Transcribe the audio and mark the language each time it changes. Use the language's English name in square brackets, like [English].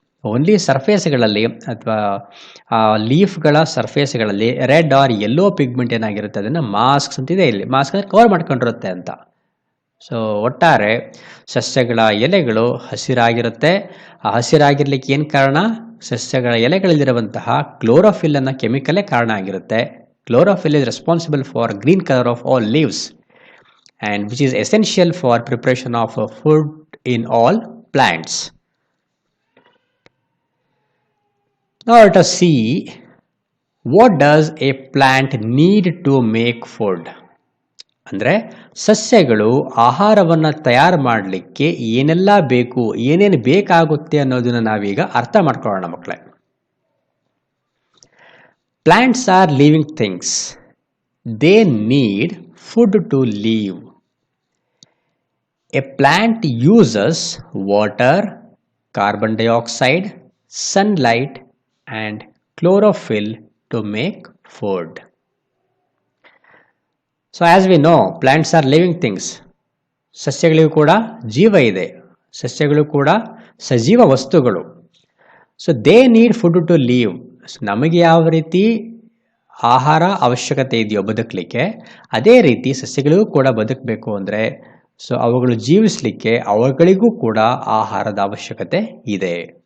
[Kannada] Only ಸರ್ಫೇಸ್ಗಳಲ್ಲಿ ಅಥವಾ ಲೀಫ್ಗಳ ಸರ್ಫೇಸ್ಗಳಲ್ಲಿ [English] red or yellow pigment [Kannada] ಏನಾಗಿರುತ್ತೆ ಅದನ್ನು ಮಾಸ್ಕ್ಸ್ ಅಂತಿದೆ, ಇಲ್ಲಿ ಮಾಸ್ಕ್ ಅಂದರೆ ಕವರ್ ಮಾಡ್ಕೊಂಡಿರುತ್ತೆ ಅಂತ. ಸೊ ಒಟ್ಟಾರೆ ಸಸ್ಯಗಳ ಎಲೆಗಳು ಹಸಿರಾಗಿರುತ್ತೆ. ಆ ಹಸಿರಾಗಿರ್ಲಿಕ್ಕೆ ಏನು ಕಾರಣ? ಸಸ್ಯಗಳ ಎಲೆಗಳಲ್ಲಿರುವಂತಹ ಕ್ಲೋರೋಫಿಲ್ ಅನ್ನೋ ಕೆಮಿಕಲೇ ಕಾರಣ ಆಗಿರುತ್ತೆ. [English] Chlorophyll is responsible for green colour of all leaves and which is essential for preparation of food in all plants. Now let us see, what does a plant need to make food? [Kannada] ಅಂದರೆ ಸಸ್ಯಗಳು ಆಹಾರವನ್ನು ತಯಾರು ಮಾಡಲಿಕ್ಕೆ ಏನೆಲ್ಲ ಬೇಕು, ಏನೇನು ಬೇಕಾಗುತ್ತೆ ಅನ್ನೋದನ್ನು ನಾವೀಗ ಅರ್ಥ ಮಾಡ್ಕೊಳ್ಳೋಣ ಮಕ್ಕಳೇ. [English] Plants are living things. They need food to live. A plant uses water, carbon dioxide, sunlight and chlorophyll to make food. So as we know, plants are living things. [Kannada] ಸಸ್ಯಗಳಿಗೂ ಕೂಡ ಜೀವ ಇದೆ, ಸಸ್ಯಗಳು ಕೂಡ ಸಜೀವ ವಸ್ತುಗಳು. So [English] They need food to live. [Kannada] ನಮಗೆ ಯಾವ ರೀತಿ ಆಹಾರ ಅವಶ್ಯಕತೆ ಇದೆಯೋ ಬದುಕಲಿಕ್ಕೆ, ಅದೇ ರೀತಿ ಸಸ್ಯಗಳಿಗೂ ಕೂಡ ಬದುಕಬೇಕು ಅಂದರೆ, ಸೊ ಅವುಗಳು ಜೀವಿಸಲಿಕ್ಕೆ ಅವುಗಳಿಗೂ ಕೂಡ ಆಹಾರದ ಅವಶ್ಯಕತೆ ಇದೆ.